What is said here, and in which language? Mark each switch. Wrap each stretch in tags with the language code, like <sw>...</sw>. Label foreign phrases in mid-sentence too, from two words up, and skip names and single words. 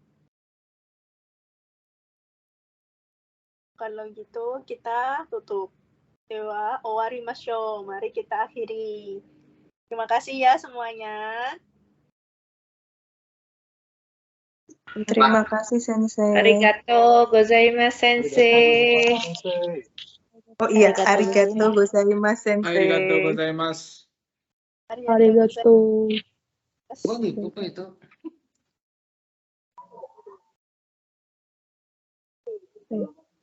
<id>Kalau gitu kita tutup.</id> <ja>では、終わりましょう.</ja> <id>Mari kita akhiri. Terima kasih ya semuanya. Terima kasih, Sensei.</id> <ja>ありがとうございます、先生.</ja> <id>Oh iya,</id> <ja>Arigatou ありがとうございます、先生. ありがとうございます. Arigato.</ja> <id>Gua gitu kok itu.</id>